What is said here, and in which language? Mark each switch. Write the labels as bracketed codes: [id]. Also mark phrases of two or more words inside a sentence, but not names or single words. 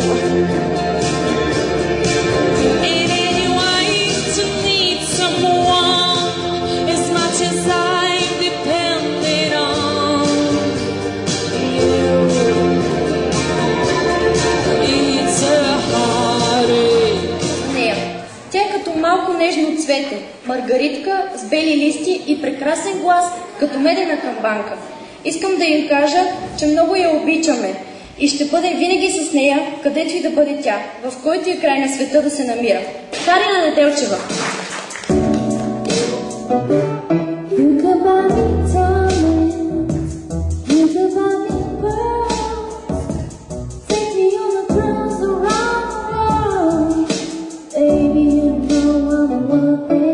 [en] And in your eyes to need someone as much as I've depended on you. It's a heartache. [bg] Нея. Тя е като малко нежно цвете, маргаритка с бели листи и прекрасен глас, като медена камбанка. Искам да им кажа, че много я обичаме и ще бъдем винаги с нея, където и да бъде тя, в който и край на света да се намира. Карина Неделчева. [en] You could buy me diamonds, you could buy me pearls, take me on the cruise around the world. Baby, you know I'm worth it.